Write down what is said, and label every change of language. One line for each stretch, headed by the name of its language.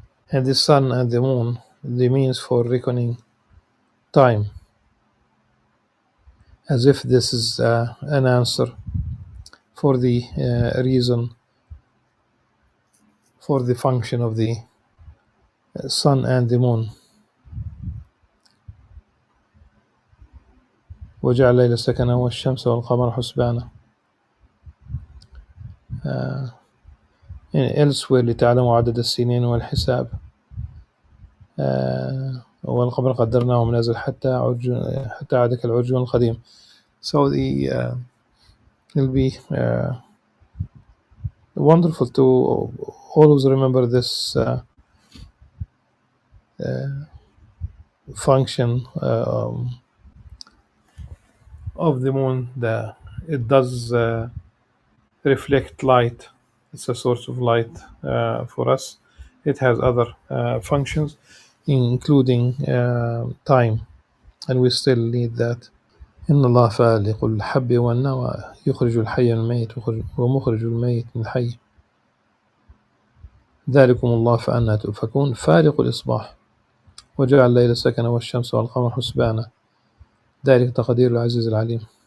English: And the sun and the moon, the means for reckoning time, as if this is an answer for the reason for the function of the sun and the moon.
Arabic: وجعل الليل سكنا والشمس والقمر حسبانا.
English: elsewhere
Arabic: لتعلموا عدد السنين والحساب. والقمر قدرناه منازل حتى عاد كالعرجون القديم.
English: So it'll be wonderful to always remember this function of the moon. It does reflect light. It's a source of light for us. It has other functions, including time, and we still need that.
Arabic: إن الله فالق الحب والنوى يخرج الحي من الميت ومخرج الميت من الحي ذلكم الله فأنى تؤفكون فالق الإصباح وجعل الليل سكنا والشمس والقمر حسبانا ذلك تقدير العزيز العليم.